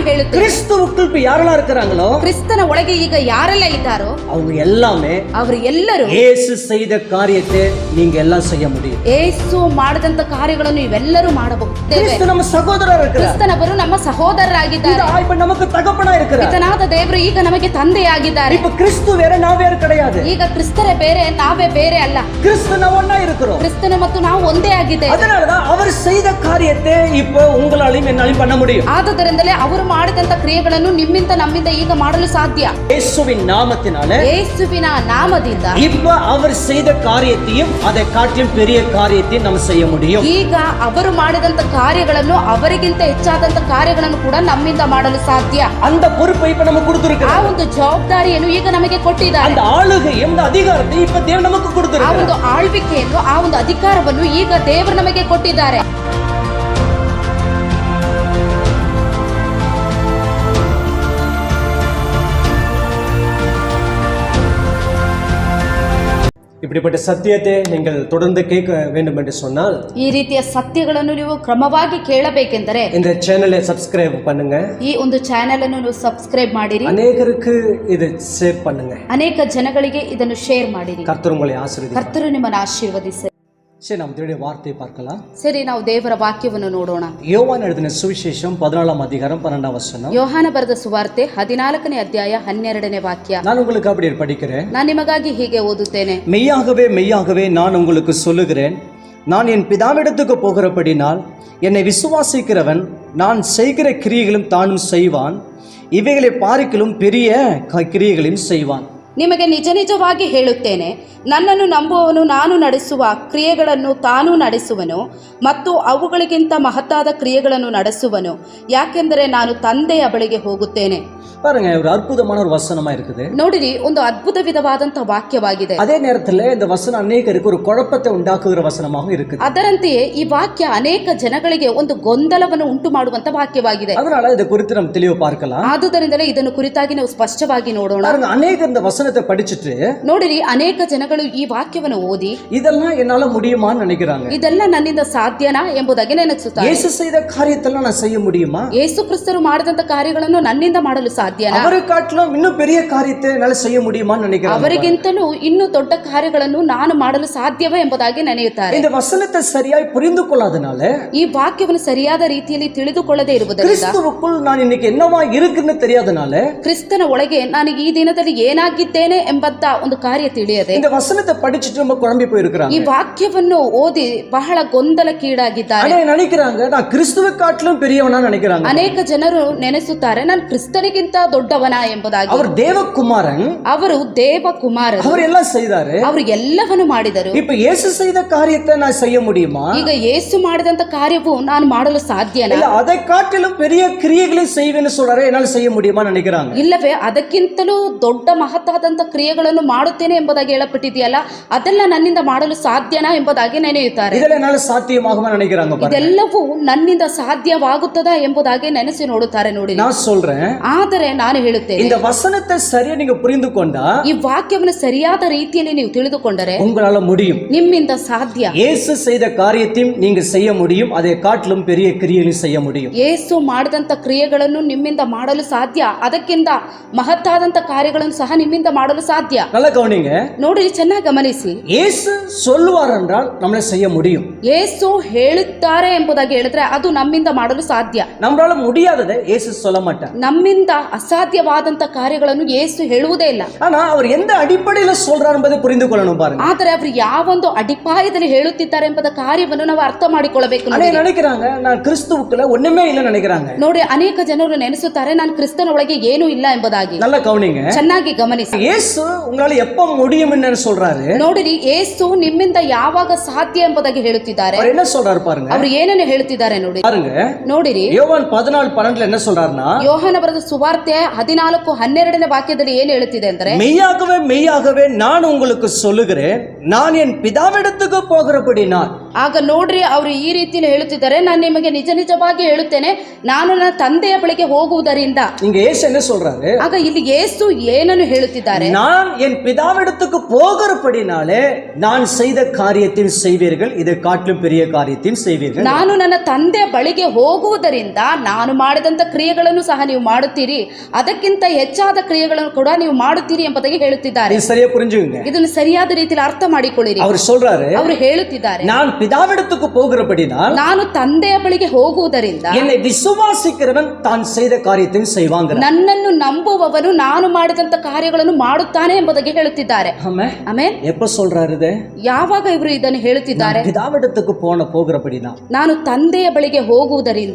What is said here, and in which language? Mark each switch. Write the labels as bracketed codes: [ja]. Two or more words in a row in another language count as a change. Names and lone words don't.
[kn] ಹೇಳುತ್ತೇನೆ, [ta] கிறிஸ்துவுக்குள் இப்ப யாரெல்லாம் இருக்கிறாங்களோ, [kn] ಕ್ರಿಸ್ತನ ಒಳಗೆ ಈಗ ಯಾರೆಲ್ಲ ಇದ್ದಾರೋ [ta] அவங்க எல்லாமே [kn] ಅವರು ಎಲ್ಲರೂ [ta] இயேசு செய்த காரியத்தை நீங்க எல்லாம் செய்ய முடியும். [kn] ಯೇಸು ಮಾಡಿದಂತ ಕಾರ್ಯಗಳನ್ನು ಇವೆಲ್ಲರೂ ಮಾಡಬಹುದೇವೆ. [ta] கிறிஸ்து நம்ம சகோதரர் இருக்கிறார். [kn] ಕ್ರಿಸ್ತನವರು ನಮ್ಮ ಸಹೋದರರಾಗಿದ್ದಾರೆ. [ta] இப்ப நமக்கு தகப்பனா இருக்கிறார். [kn] ಪಿತನಾದ ದೇವರು ಈಗ ನಮಗೆ ತಂದೆಯಾಗಿದ್ದಾರೆ. [ta] இப்ப கிறிஸ்து வேற நான் வேற கிடையாது. [kn] ಈಗ ಕ್ರಿಸ್ತರೇ ಬೇರೆ, ನಾವೇ ಬೇರೆ ಅಲ್ಲ. [ta] கிறிஸ்து ನಾವು ஒண்ணா இருக்கிறோம். [kn] ಕ್ರಿಸ್ತನ ಮತ್ತು ನಾವು ಒಂದೇ ಆಗಿದ್ದೇವೆ. [ta] அதனாலதான் அவர் செய்த காரியத்தை இப்ப உங்களாலையும் என்னாலையும் பண்ண முடியும். [kn] ಆದುದರಿಂದಲೇ ಅವರು ಮಾಡಿದಂತ ಕ್ರಿಯೆಗಳನ್ನು ನಿಮ್ಮಿಂದ ನಮ್ಮಿಂದ ಈಗ ಮಾಡಲು ಸಾಧ್ಯ. [ta] இயேசுவின் நாமத்தினால, [kn] ಯೇಸುವಿನ ನಾಮದಿಂದ [ta] இப்ப அவர் செய்த காரியத்தையும் அதை காட்டிலும் பெரிய காரியத்தையும் நம்ம செய்ய முடியும். [kn] ಈಗ ಅವರು ಮಾಡಿದಂತ ಕಾರ್ಯಗಳನ್ನು ಅವರಿಗಿಂತ ಹೆಚ್ಚಾದಂತ ಕಾರ್ಯಗಳನ್ನು ಕೂಡ ನಮ್ಮಿಂದ ಮಾಡಲು ಸಾಧ್ಯ. [ta] அந்த பொறுப்பை இப்ப நம்ம [kn] ಆ [ta] கொடுத்திருக்கிறார். [kn] ಒಂದು ಜವಾಬ್ದಾರಿಯನ್ನು ಈಗ ನಮಗೆ ಕೊಟ್ಟಿದ್ದಾರೆ. [ta] அந்த ஆளுகையும் அந்த அதிகாரத்தை இப்ப தேவன் நமக்கு [kn] ಆ [ta] கொடுத்திருக்கிறார். [kn] ಒಂದು ಆಳ್ವಿಕೆಯನ್ನು, ಆ ಒಂದು ಅಧಿಕಾರವನ್ನು ಈಗ ದೇವರು ನಮಗೆ ಕೊಟ್ಟಿದ್ದಾರೆ. [ta] இப்படிப்பட்ட சத்தியத்தை நீங்கள் தொடர்ந்து கேட்க வேண்டும் என்று சொன்னால், [kn] ಈ ರೀತಿಯ ಸತ್ಯಗಳನ್ನು ನೀವು ಕ್ರಮವಾಗಿ ಕೇಳಬೇಕೆಂದರೆ [ta] இந்த சேனலை சப்ஸ்கிரைப் பண்ணுங்க. [kn] ಈ ಒಂದು ಚಾನೆಲ್ ಅನ್ನು ನೀವು ಸಬ್ಸ್ಕ್ರೈಬ್ ಮಾಡಿರಿ. [ta] அநேகருக்கு இது ஷேர் பண்ணுங்க. [kn] ಅನೇಕ ಜನಗಳಿಗೆ ಇದನ್ನು ಶೇರ್ ಮಾಡಿರಿ. [ta] கர்த்தர் உங்களை ஆசீர்வதிப்பார். [kn] ಕರ್ತರು ನಿಮ್ಮನ್ನು ಆಶೀರ್ವದಿಸಲಿ. [ta] சரி, நாம் தேவனுடைய வார்த்தையை பார்க்கலாம். [kn] ಸರಿ, ನಾವು ದೇವರ ವಾಕ್ಯವನ್ನು ನೋಡೋಣ. [ta] யோவான் எழுதின சுவிசேஷம் 14ஆம் அதிகாரம் 12ஆம் வசனம். [kn] ಯೋಹಾನ ಬರೆದ ಸುವಾರ್ತೆ 14ನೇ ಅಧ್ಯಾಯ 12ನೇ ವಾಕ್ಯ. [ta] நான் உங்களுக்கு அப்படி படிக்கிறேன். [kn] ನಾನು ನಿಮಗಾಗಿ ಹೀಗೆ ಓದುತ್ತೇನೆ. [ta] மெய்யாகவே மெய்யாகவே நான் உங்களுக்கு சொல்லுகிறேன், நான் என் பிதாவிடத்துக்கு போகிறபடினால் என்னை விசுவாசிக்கிறவன் நான் செய்கிற கிரியைகளும் தானும் செய்வான், இவைகளை பார்க்கிலும் பெரிய கிரியைகளையும் செய்வான். [kn] ನಿಮಗೆ ನಿಜ ನಿಜವಾಗಿ ಹೇಳುತ್ತೇನೆ, ನನ್ನನ್ನು ನಂಬುವವನು ನಾನು ನಡೆಸುವ ಕ್ರಿಯೆಗಳನ್ನು ತಾನೂ ನಡೆಸುವನು ಮತ್ತು ಅವುಗಳಿಗಿಂತ ಮಹತ್ತಾದ ಕ್ರಿಯೆಗಳನ್ನು ನಡೆಸುವನು, ಯಾಕೆಂದರೆ ನಾನು ತಂದೆಯ ಬಳಿಗೆ ಹೋಗುತ್ತೇನೆ. [ta] பாருங்க, ஒரு அற்புதமான ஒரு வசனமா இருக்குது. [kn] ನೋಡಿರಿ, ಒಂದು ಅದ್ಭುತ ವಿಧವಾದಂತಹ ವಾಕ್ಯವಾಗಿದೆ. [ta] அதே நேரத்தில் இந்த வசனம் அநேகருக்கு ஒரு குழப்பத்தை உண்டாக்குகிற வசனமாக இருக்குது. [kn] ಅದರಂತೆಯೇ ಈ ವಾಕ್ಯ ಅನೇಕ ಜನಗಳಿಗೆ ಒಂದು ಗೊಂದಲವನ್ನು ಉಂಟು ಮಾಡುವಂತ ವಾಕ್ಯವಾಗಿದೆ. [ta] அதனால இதை குறித்து நம்ம தெளிவு பார்க்கலாம். [kn] ಆದುದರಿಂದಲೇ ಇದನ್ನು ಕುರಿತಾಗಿ ನಾವು ಸ್ಪಷ್ಟವಾಗಿ ನೋಡೋಣ. [ta] பாருங்க, அநேகர் இந்த வசனத்தை படிச்சுட்டு [kn] ನೋಡಿರಿ, ಅನೇಕ ಜನಗಳು ಈ ವಾಕ್ಯವನ್ನು ಓದಿ [ta] இதெல்லாம் என்னால முடியுமான்னு நினைக்கிறாங்க. [kn] ಇದೆಲ್ಲ ನನ್ನಿಂದ ಸಾಧ್ಯನಾ ಎಂಬುದಾಗಿ ನೆನಸುತ್ತಾರೆ. [ta] இயேசு செய்த காரியத்தெல்லாம் நான் செய்ய முடியுமா? [kn] ಯೇಸು ಕ್ರಿಸ್ತರು ಮಾಡಿದಂತ ಕಾರ್ಯಗಳನ್ನು ನನ್ನಿಂದ ಮಾಡಲು ಸಾಧ್ಯನಾ? [ta] அவரை காட்டிலும் இன்னும் பெரிய காரியத்தை என்னால செய்ய முடியுமான்னு நினைக்கிறாங்க. [kn] ಅವರಿಗಿಂತಲೂ ಇನ್ನೂ ದೊಡ್ಡ ಕಾರ್ಯಗಳನ್ನು ನಾನು ಮಾಡಲು ಸಾಧ್ಯವೇ ಎಂಬುದಾಗಿ ನೆನೆಯುತ್ತಾರೆ. [ta] இந்த வசனத்தை சரியாய் புரிந்து கொள்ளாதனால, [kn] ಈ ವಾಕ್ಯವನ್ನು ಸರಿಯಾದ ರೀತಿಯಲ್ಲಿ ತಿಳಿದುಕೊಳ್ಳದೆ ಇರುವುದರಿಂದ, [ta] கிறிஸ்துவுக்குள் நான் இன்னைக்கு என்னவா இருக்குன்னு தெரியாதனால, [kn] ಕ್ರಿಸ್ತನ ಒಳಗೆ ನಾನು ಈ ದಿನದಲ್ಲಿ ಏನಾಗಿದ್ದೇನೆ ಎಂಬಂತ ಒಂದು ಕಾರ್ಯ ತಿಳಿಯದೆ [ta] இந்த வசனத்தை படிச்சுட்டு ரொம்ப குழம்பி போயிருக்கிறாங்க. [kn] ಈ ವಾಕ್ಯವನ್ನು ಓದಿ ಬಹಳ ಗೊಂದಲಕ್ಕೀಡಾಗಿದ್ದಾರೆ. [ta] நினைக்கிறாங்க நான் கிறிஸ்துவை காட்டிலும் பெரியவனா நினைக்கிறாங்க. [kn] ಅನೇಕ ಜನರು ನೆನೆಸುತ್ತಾರೆ, ನಾನು ಕ್ರಿಸ್ತನಿಗಿಂತ ದೊಡ್ಡವನ ಎಂಬುದಾಗಿ. [ta] அவர் தேவகுமாரன், [kn] ಅವರು ದೇವಕುಮಾರರು, [ta] அவர் எல்லாம் செய்தாரு. [kn] ಅವರು ಎಲ್ಲವನ್ನು ಮಾಡಿದರು. [ta] இப்ப இயேசு செய்த காரியத்தை நான் செய்ய முடியுமா? [kn] ಈಗ ಯೇಸು ಮಾಡಿದಂತ ಕಾರ್ಯವು ನಾನು ಮಾಡಲು ಸಾಧ್ಯನಾ? [ta] இல்ல அதை காட்டிலும் பெரிய கிரியைகளை செய்வேன்னு சொல்றாரு, என்னால செய்ய முடியுமா நினைக்கிறாங்க. [kn] ಇಲ್ಲವೇ ಅದಕ್ಕಿಂತಲೂ ದೊಡ್ಡ ಮಹತ್ತಾದಂತ ಕ್ರಿಯೆಗಳನ್ನು ಮಾಡುತ್ತೇನೆ ಎಂಬುದಾಗಿ ಹೇಳப்பட்டிದೆಯಲ್ಲ, ಅದೆಲ್ಲ ನನ್ನಿಂದ ಮಾಡಲು ಸಾಧ್ಯನಾ ಎಂಬುದಾಗಿ ನೆನೆಯುತ್ತಾರೆ. [ta] இதெல்லாம் என்னால சாத்தியமாகுமா நினைக்கிறாங்க. [kn] ಇದೆಲ್ಲವೂ ನನ್ನಿಂದ ಸಾಧ್ಯವಾಗುತ್ತದಾ ಎಂಬುದಾಗಿ ನೆನೆಸಿ ನೋಡುತ್ತಾರೆ. ನೋಡಿ, [ta] நான் சொல்றேன், [kn] ಆದರೆ ನಾನು ಹೇಳುತ್ತೇನೆ, [ta] இந்த வசனத்தை சரியா நீங்க புரிந்து கொண்டா, [kn] ಈ ವಾಕ್ಯವನ್ನು ಸರಿಯಾದ ರೀತಿಯಲ್ಲಿ ನೀವು ತಿಳಿದುಕೊಂಡರೆ [ta] உங்களால முடியும். [kn] ನಿಮ್ಮಿಂದ ಸಾಧ್ಯ. [ta] இயேசு செய்த காரியத்தையும் நீங்க செய்ய முடியும், அதை காட்டிலும் பெரிய கிரியைகளையும் செய்ய முடியும். [kn] ಯೇಸು ಮಾಡಿದಂತ ಕ್ರಿಯೆಗಳನ್ನು ನಿಮ್ಮಿಂದ ಮಾಡಲು ಸಾಧ್ಯ, ಅದಕ್ಕಿಂತ ಮಹತ್ತಾದಂತ ಕಾರ್ಯಗಳನ್ನು ಸಹ ನಿಮ್ಮಿಂದ ಮಾಡಲು ಸಾಧ್ಯ. [ta] நல்லா கவனிங்க. [kn] ನೋಡಿ, ಚೆನ್ನಾಗಿ ಗಮನಿಸಿ. [ta] இயேசு சொல்லுவார் என்றால் நம்மள செய்ய முடியும். [kn] ಯೇಸು ಹೇಳುತ್ತಾರೆ ಎಂಬುದಾಗಿ ಹೇಳಿದ್ರೆ ಅದು ನಮ್ಮಿಂದ ಮಾಡಲು ಸಾಧ್ಯ. [ta] நம்மளால முடியாததை இயேசு சொல்ல மாட்டார். [kn] ನಮ್ಮಿಂದ ಅಸಾಧ್ಯವಾದಂತ ಕಾರ್ಯಗಳನ್ನು ಯೇಸು ಹೇಳುವುದೇ ಇಲ್ಲ. [ta] ஆனா அவர் எந்த அடிப்படையில சொல்றார் என்பதை புரிந்து கொள்ளணும். பாருங்க, [kn] ಆದರೆ ಅವರು ಯಾವೊಂದು ಅಡಿಪಾಯದಲ್ಲಿ ಹೇಳುತ್ತಿದ್ದಾರೆ ಎಂಬುದ ಕಾರ್ಯವನ್ನು ನಾವು ಅರ್ಥ ಮಾಡಿಕೊಳ್ಳಬೇಕು. [ta] நினைக்கிறாங்க நான் கிறிஸ்துவுக்குள்ள ஒண்ணுமே இல்ல நினைக்கிறாங்க. [kn] ನೋಡಿ, ಅನೇಕ ಜನರು ನೆನೆಸುತ್ತಾರೆ, ನಾನು ಕ್ರಿಸ್ತನ ಒಳಗೆ ಏನೂ ಇಲ್ಲ ಎಂಬುದಾಗಿ. [ta] நல்லா கவனிங்க, [kn] ಚೆನ್ನಾಗಿ ಗಮನಿಸಿ. [ta] இயேசு உங்களால எப்ப முடியும் என்று சொல்றாரு. [kn] ನೋಡಿರಿ, ಯೇಸು ನಿಮ್ಮಿಂದ ಯಾವಾಗ ಸಾಧ್ಯ ಎಂಬುದಾಗಿ ಹೇಳುತ್ತಿದ್ದಾರೆ. [ta] அவர் என்ன சொல்றாரு பாருங்க. [kn] ಅವರು ಏನನ್ನು ಹೇಳುತ್ತಿದ್ದಾರೆ ನೋಡಿ. [ta] பாருங்க, [kn] ನೋಡಿರಿ, [ta] யோவான் 14:12 என்ன சொல்றாருன்னா, [kn] ಯೋಹಾನ ಬರೆದ ಸುವಾರ್ತೆ 14:12 ವಾಕ್ಯದಲ್ಲಿ ಏನು ಹೇಳುತ್ತಿದೆ ಅಂದರೆ, [ta] மெய்யாகவே மெய்யாகவே நான் உங்களுக்கு சொல்லுகிறேன், நான் என் பிதாவிடத்துக்கு போகிறபடினால். [kn] ಆಗ ನೋಡ್ರಿ ಅವರು ಈ ರೀತಿಯಲ್ಲಿ ಹೇಳುತ್ತಿದ್ದಾರೆ, ನಾನು ನಿಮಗೆ ನಿಜ ನಿಜವಾಗಿ ಹೇಳುತ್ತೇನೆ, ನಾನು ನನ್ನ ತಂದೆಯ ಬಳಿಗೆ ಹೋಗುವುದರಿಂದ. [ta] இங்க இயேசு என்ன சொல்றாரு? [kn] ಆಗ ಇಲ್ಲಿ ಯೇಸು ಏನನ್ನು ಹೇಳುತ್ತಿದ್ದಾರೆ? [ta] நான் என் பிதாவிடத்துக்கு போகிறபடினாலே நான் செய்த காரியத்தின் செய்வீர்கள், இதை காட்டிலும் பெரிய காரியத்தின் செய்வீர்கள். [kn] ನಾನು ನನ್ನ ತಂದೆಯ ಬಳಿಗೆ ಹೋಗುವುದರಿಂದ ನಾನು ಮಾಡಿದಂತ ಕ್ರಿಯೆಗಳನ್ನು ಸಹ ನೀವು ಮಾಡುತ್ತೀರಿ, ಅದಕ್ಕಿಂತ ಹೆಚ್ಚಾದ ಕ್ರಿಯೆಗಳನ್ನು ಕೂಡ ನೀವು ಮಾಡುತ್ತೀರಿ ಎಂಬುದಾಗಿ ಹೇಳುತ್ತಿದ್ದಾರೆ. [ta] இது சரியா புரிஞ்சுங்க. [kn] ಇದನ್ನು ಸರಿಯಾದ ರೀತಿಯಲ್ಲಿ ಅರ್ಥ ಮಾಡಿಕೊಳ್ಳಿರಿ. [ta] அவர் சொல்றாரு, [kn] ಅವರು ಹೇಳುತ್ತಿದ್ದಾರೆ, [ta] நான் பிதாவிடத்துக்கு போகிறபடினால் [kn] ನಾನು ತಂದೆಯ ಬಳಿಗೆ ಹೋಗುವುದರಿಂದ [ta] என்னை விசுவாசிக்கிறவன் தான் செய்த காரியத்தையும் செய்வாங்க. [kn] ನನ್ನನ್ನು ನಂಬುವವನು ನಾನು ಮಾಡಿದಂತ ಕಾರ್ಯಗಳನ್ನು ಮಾಡುತ್ತಾನೆ ಎಂಬುದಾಗಿ ಹೇಳುತ್ತಿದ್ದಾರೆ. ಆಮೆನ್. [ta] எப்ப சொல்றாரு இது? [kn] ಯಾವಾಗ ಇವರು ಇದನ್ನು ಹೇಳುತ್ತಿದ್ದಾರೆ? [ta] பிதாவிடத்துக்கு போகிறபடினா, [kn] ನಾನು ತಂದೆಯ ಬಳಿಗೆ ಹೋಗುವುದರಿಂದ.